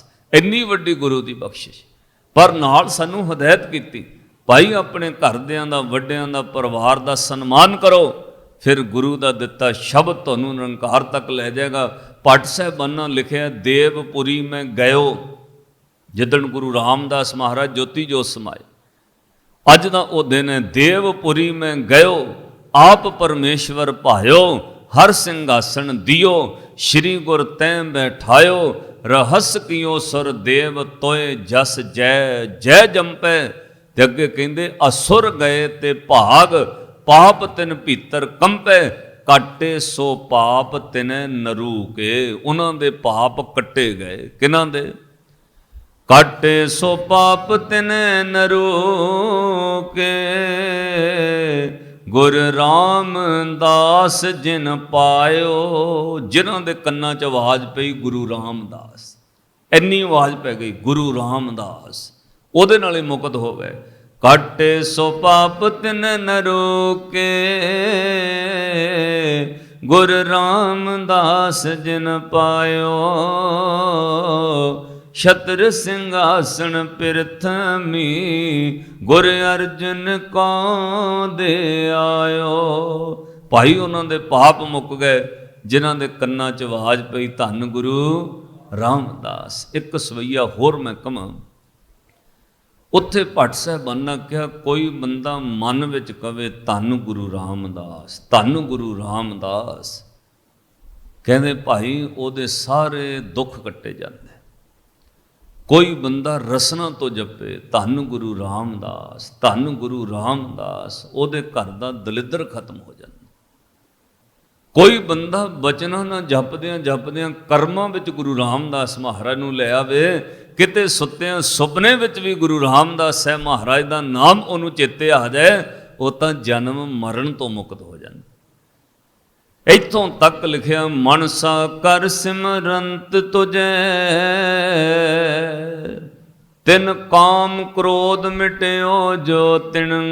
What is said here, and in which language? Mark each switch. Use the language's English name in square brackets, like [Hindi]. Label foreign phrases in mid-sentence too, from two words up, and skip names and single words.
[Punjabi] ਇੰਨੀ ਵੱਡੀ ਗੁਰੂ ਕੀ ਬਖ਼ਸ਼ਿਸ਼। ਪਰ ਨਾਲ ਸਾਨੂੰ ਹਦਾਇਤ ਕੀਤੀ, ਭਾਈ ਅਪਣੇ ਘਰਦਿਆਂ ਦਾ, ਵੱਡਿਆਂ ਦਾ, ਪਰਿਵਾਰ ਦਾ ਸਨਮਾਨ ਕਰੋ, ਫਿਰ ਗੁਰੂ ਕਾ ਦਿੱਤਾ ਸ਼ਬਦ ਤੁਹਾਨੂੰ ਨਿਰੰਕਾਰ ਤੱਕ ਲੈ ਜਾਏਗਾ। ਭੱਟ ਸਾਹਿਬਾਨਾ ਲਿਖਿਆ, ਦੇਵਪੁਰੀ ਮੈਂ ਗਯੋ, ਜਿਦਣ ਗੁਰੂ ਰਾਮਦਾਸ ਮਹਾਰਾਜ ਜੋਤੀ ਜੋਤ ਸਮਾਏ। ਅੱਜ ਦਾ ਉਹ ਦਿਨ ਹੈ, ਦੇਵਪੁਰੀ ਮੈਂ ਗਯੋ, ਆਪ ਪਰਮੇਸ਼ਵਰ ਭਾਯੋ। ਹਰ ਸਿੰਘਾਸਨ ਦੀਓ, ਸ੍ਰੀ ਗੁਰ ਤੈਂ ਬੈਠਾਯੋ। ਰਹਸ ਕੀਓ ਸੁਰ ਦੇਵ ਤੋਏ ਜਸ ਜੈ ਜੈ ਜੰਪੈ। ਤੇ ਅੱਗੇ ਕਹਿੰਦੇ ਅਸੁਰ ਗਏ ਤੇ ਭਾਗ, ਪਾਪ ਤਿਨ ਭੀਤਰ ਕੰਪੈ। ਕਾਟੇ ਸੋ ਪਾਪ ਤਿਨੇ ਨਰੂ ਕੇ, ਉਨ੍ਹਾਂ ਦੇ ਪਾਪ ਕੱਟੇ ਗਏ। ਕਿਨ੍ਹਾਂ ਦੇ? ਕਾਟੇ ਸੋ ਪਾਪ ਤਿਨੇ ਨਰੂ ਕੇ, ਗੁਰ ਰਾਮਦਾਸ ਜਿਨ ਪਾਯੋ। ਜਿਨ੍ਹਾਂ ਦੇ ਕੰਨਾਂ ਚ ਆਵਾਜ਼ ਪਈ ਗੁਰੂ ਰਾਮਦਾਸ, ਇੰਨੀ ਆਵਾਜ਼ ਪੈ ਗਈ ਗੁਰੂ ਰਾਮਦਾਸ, ਉਹਦੇ ਨਾਲ ਹੀ ਮੁਕਤ ਹੋ ਗਏ। ਕਾਟੇ ਸੋ ਪਾਪ ਤਿਨ ਨਰੋ ਕੇ, ਗੁਰ ਰਾਮਦਾਸ ਜਿਨ ਪਾਯੋ। ਛਤ੍ਰ ਸਿੰਘਾਸਨ ਪ੍ਰਥਮੀ, ਗੁਰ ਅਰਜਨ ਕੋ ਦੇ ਆਯੋ। ਭਾਈ ਉਨ੍ਹੋਂ ਦੇ ਪਾਪ ਮੁੱਕ ਗਏ, ਜਿਨ੍ਹਾਂ ਦੇ ਕੰਨਾਂ ਚ ਆਵਾਜ਼ ਪਈ, ਧੰਨ ਗੁਰੂ ਰਾਮਦਾਸ। ਇੱਕ ਸਵੱਈਆ ਹੋਰ ਮੈਂ ਕਹਾਂ, ਉੱਥੇ ਭੱਟ ਸਾਹਿਬਾਨਾ ਕਹਾ, ਕੋਈ ਬੰਦਾ ਮਨ ਵਿੱਚ ਕਵੇ ਧੰਨ ਗੁਰੂ ਰਾਮਦਾਸ, ਧੰਨ ਗੁਰੂ ਰਾਮਦਾਸ, ਕਹਤੇ ਭਾਈ ਉਹਦੇ ਸਾਰੇ ਦੁੱਖ ਕੱਟੇ ਜਾਤੇ। ਕੋਈ ਬੰਦਾ ਰਸਨਾ ਤੋ ਜਪੇ ਧੰਨ ਗੁਰੂ ਰਾਮਦਾਸ, ਧੰਨ ਗੁਰੂ ਰਾਮਦਾਸ, ਉਹਦੇ ਘਰ ਦਾ ਦਲਿੱਦਰ ਖ਼ਤਮ ਹੋ ਜਾਤਾ। ਕੋਈ ਬੰਦਾ ਬਚਨਾਂ ਨਾ ਜਪਦਿਆਂ ਜਪਦਿਆਂ ਕਰਮਾਂ ਵਿੱਚ ਗੁਰੂ ਰਾਮਦਾਸ ਮਹਾਰਾਜ ਨੂੰ ਲੈ ਆਵੇ, ਕਿਤੇ ਸੁੱਤਿਆਂ ਸੁਪਨੇ ਵਿੱਚ ਵੀ ਗੁਰੂ ਰਾਮਦਾਸ ਸਾਹਿਬ ਮਹਾਰਾਜ ਦਾ ਨਾਮ ਉਹਨੂੰ ਚੇਤੇ ਆ ਜਾਏ, ਉਹ ਤਾਂ ਜਨਮ ਮਰਨ ਤੋਂ ਮੁਕਤ ਹੋ ਜਾਂਦਾ। ਇੱਥੋਂ ਤੱਕ ਲਿਖਿਆ, ਮਨਸਾ ਕਰ ਸਿਮਰੰਤ ਤੁਜੈ, ਤਿਨ ਕਾਮ ਕ੍ਰੋਧ ਮਿਟਿਓ ਜੋ ਤਿਨ,